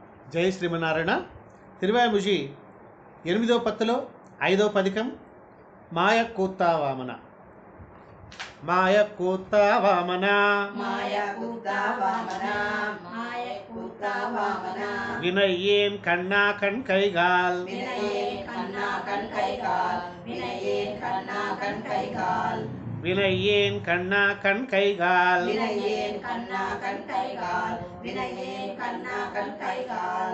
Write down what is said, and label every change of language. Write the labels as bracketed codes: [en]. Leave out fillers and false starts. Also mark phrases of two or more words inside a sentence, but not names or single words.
[te] జై శ్రీమన్నారాయణ. తిరువాయిముషి 8వ పత్తులో 5వ పదికం [ta] மாய கூத்தா வாமனா. மாய கூத்தா வாமனா மாய கூத்தா வாமனா மாய கூத்தா வாமனா வினையேன் கண்ணா கண் கைகால் வினையேன் கண்ணா கண் கைகால் வினையேன் கண்ணா கண் கைகால் வினையேன் கண்ணா கண் கைகால் வினையேன் கண்ணா கண் கைகால் வினையேன் கண்ணா கண் கைகால்